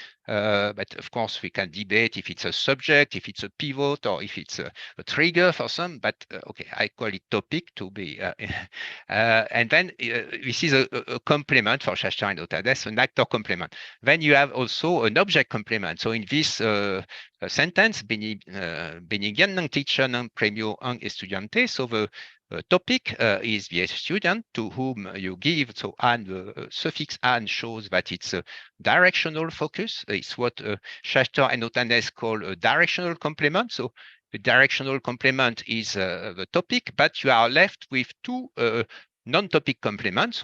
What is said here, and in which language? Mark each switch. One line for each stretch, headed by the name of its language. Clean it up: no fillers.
English: But of course, we can debate if it's a subject, if it's a pivot, or if it's a trigger for some. But okay, I call it topic to be. And then this is a complement for Shashtan-Notanes, an actor complement. Then you have also an object complement. So in this sentence,
Filipino: binigyan ng teacher ng premyo ang estudyante.
English: So the topic is the student to whom you give. So and the suffix and shows that it's a directional focus. It's what Shashtan-Notanes call a directional complement. So the directional complement is the topic, but you are left with two non-topic complements.